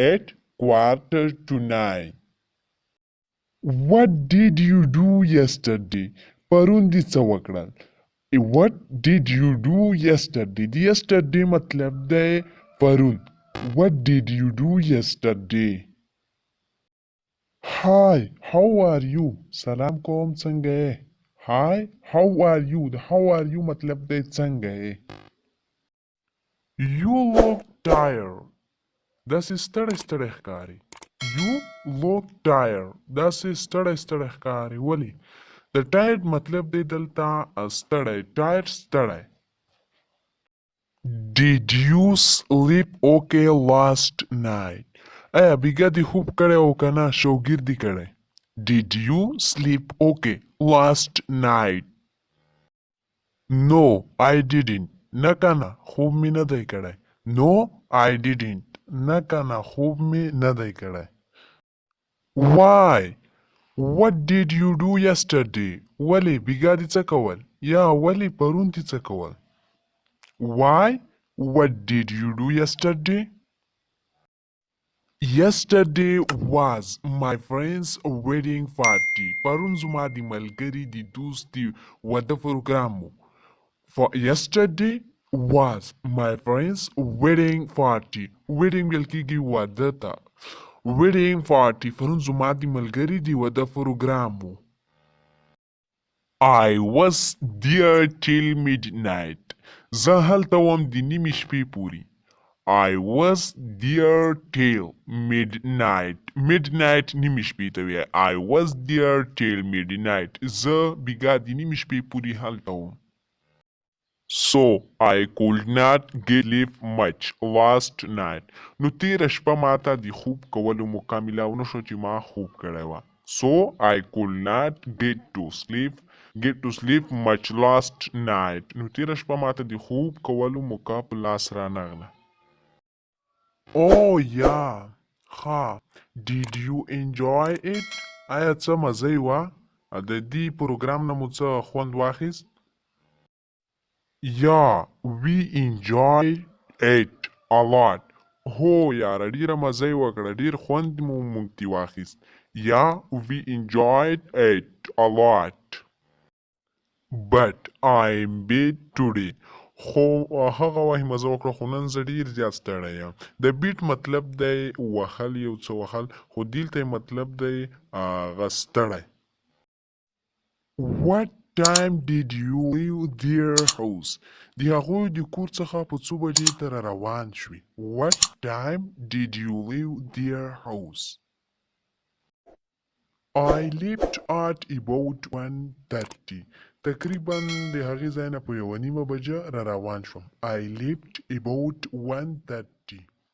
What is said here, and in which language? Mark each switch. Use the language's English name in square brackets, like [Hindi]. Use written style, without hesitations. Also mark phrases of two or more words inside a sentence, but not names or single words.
[English] 8:45 What did you do yesterday؟ [Pashto] پرون دې څه وکړل؟ [English] What did you do yesterday؟ [Pashto] د yesterday مطلب دی پرون. [English] What did you do yesterday؟ Hi, how are you؟ [Pashto] سلام کوم څنګه یې؟ [English] Hi, how are you؟ د how are you [Pashto] مطلب دی څنګه یې؟ [English] You look tired. [Pashto] داسې ستړی ستړی ښکاري. [English] You look tired. [Pashto] داسې ستړی ستړی ښکاري. ولې؟ د tired مطلب دی دلته ستړی. tired ستړی. [English] Did you sleep okay last night؟ [Pashto] آیا بیګا دې خوب کړی او که نه شوګیر دې کړی؟ [English] Did you sleep okay last night؟ No, I didn't. [Pashto] نه کنه خوب می نه دی کړی. [English] No, I didn't. [Pashto] نه کنه خوب می نه دی کړی. [English] Why؟ What did you do yesterday؟ [Pashto] ولی بیګا دې څه کول؟ یا ولی پرون دې څه کول؟ [English] Why؟ What did you do yesterday؟ Yesterday was my friend's wedding party. [Pashto] پرون زما د ملګري د دوست د واده پروګرام و. [English] Yesterday was my friend's wedding party. [Pashto] wedding ویل کېږي واده ته. [English] wedding party [Pashto] پرون زما د ملګري د واده پروګرام و. [English] I was there till midnight. [Pashto] زه هلته وم د نیمې شپې پورې. [English] I was there till midnight. [Pashto] midnight نیمې شپې ته وایي. [English] I was there till midnight. [Pashto] زه بیګا د نیمې شپې پورې هلته وم. [English] So I could not get sleep much last night. [Pashto] نو تیره شپه ماته د خوب کولو موقع میلاو نشو چې ما خوب کړی وه. [English] So I could not get to sleep much last night. [Pashto] نو تیره شپه ماته د خوب کولو موقع په لاس رانغله. [English] Oh yeah. ها. Did you enjoy it؟ [Pashto] آیا څه مزه یې وه؟ د دې پروګرام نه مو څه خوند واخیست؟ [English] Yeah, we enjoyed it a lot. [Pashto] هو یاره ډیره مزه یې وکړه ډیر خوند مو موږ ترې واخیست یا [English] we enjoyed it a lot but I'm bad today [Pashto] خو هغه وخت مزه وکړه خو نن زه ډیر زیات ستړی یم د بیټ مطلب دی وهل یو څه وهل خو دلته مطلب دی هغه ستړی [English] What time did you leave their house? [Pashto] د هغوی د کور څخه په څو بجې ته را روان شوې [English] What time did you leave their house? I left at about 1:30 [Pashto] تقریبا د هغې ځای نه په 1:30 بجه را روان شوم [English] I left about 1:30